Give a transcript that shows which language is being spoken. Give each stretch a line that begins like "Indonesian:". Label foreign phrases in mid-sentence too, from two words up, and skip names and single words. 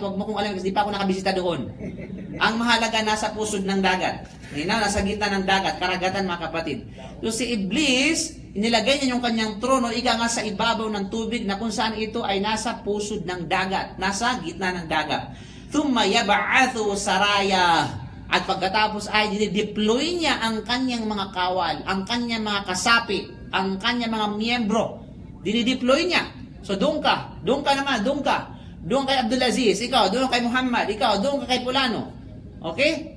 Filipino: Huwag mo kung alam, kasi di pa ako nakabisita doon. Ang mahalaga, nasa pusod ng dagat. Malinaw, nasa gitna ng dagat, karagatan, mga kapatid. So, si Iblis, inilagay niya yung kanyang trono, nga sa ibabaw ng tubig, na kung saan ito ay nasa pusod ng dagat, nasa gitna ng dagat.
Arabic: ثم يبعث سرايا.
Filipino: At pagkatapos ay dinideploy niya ang kanyang mga kawal, ang kanyang mga kasapi, ang kanyang mga miyembro. Dinideploy niya. So doon ka naman. Doon kay Abdulaziz, ikaw, doon kay Muhammad, ikaw, doon ka kay Pulano. Okay?